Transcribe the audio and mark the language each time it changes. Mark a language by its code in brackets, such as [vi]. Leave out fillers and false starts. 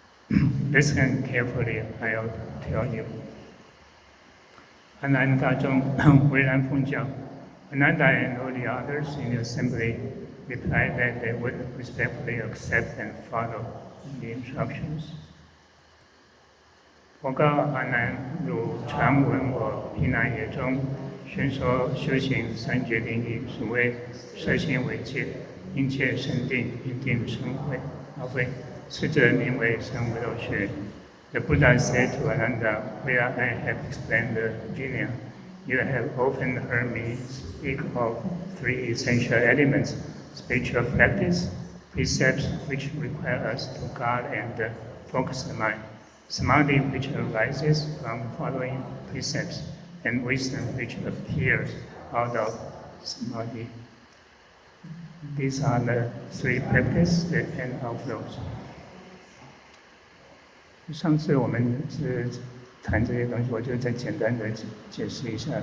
[en] Listen carefully, I'll tell you. [zh] 阿难大众巍然奉教。 [en] Ananda and all the others in the assembly replied that they would respectfully accept and follow the instructions. [zh] 我告阿难，汝常闻我毗那耶中宣说修行三决定义，所谓摄心为戒，因戒生定，因定生慧。此者名为三无漏学。 [en] The Buddha said to Ananda, where I have explained the Vinaya, you have often heard me speak of 3 essential elements: spiritual practice, precepts which require us to guard and focus the mind, samadhi which arises from following precepts, and wisdom which appears out of samadhi. These are the 3 practices and outflows. [zh] 上次我们是谈这些东西，我就再简单的解释一下。